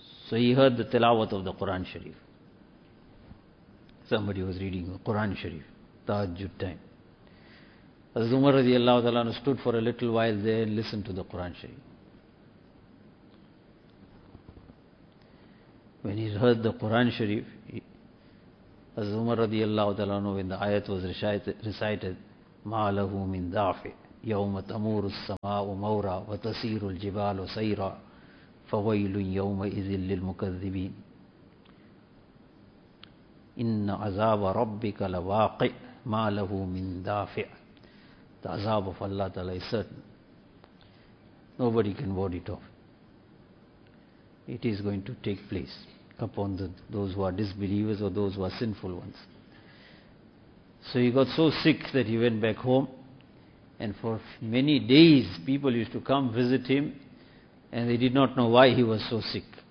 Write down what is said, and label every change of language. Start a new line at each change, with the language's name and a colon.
English: So he heard the tilawat of the Quran Sharif. Somebody was reading the Quran Sharif, Tahajjud time. Hazrat Umar radiallahu ta'ala stood for a little while there and listened to the Quran Sharif. When he heard the Quran Sharif, Hazrat Umar radiallahu ta'ala anhu, when the ayat was recited,
Arabic: مَا لَهُ مِنْ دَعْفِ يَوْمَ تَمُورُ السَّمَاءُ مَوْرًا وَتَسِيرُ الْجِبَالُ سَيْرًا فَوَيْلٌ يَوْمَئِذٍ لِلْمُكَذِّبِينَ إِنَّ عَذَابَ رَبِّكَ لَوَاقِعٌ مَا لَهُ مِنْ دَافِعٍ.
English: The azab of Allah Ta'ala is certain. Nobody can ward it off. It is going to take place upon those who are disbelievers or those who are sinful ones. So he got so sick that he went back home, and for many days people used to come visit him and they did not know why he was so sick.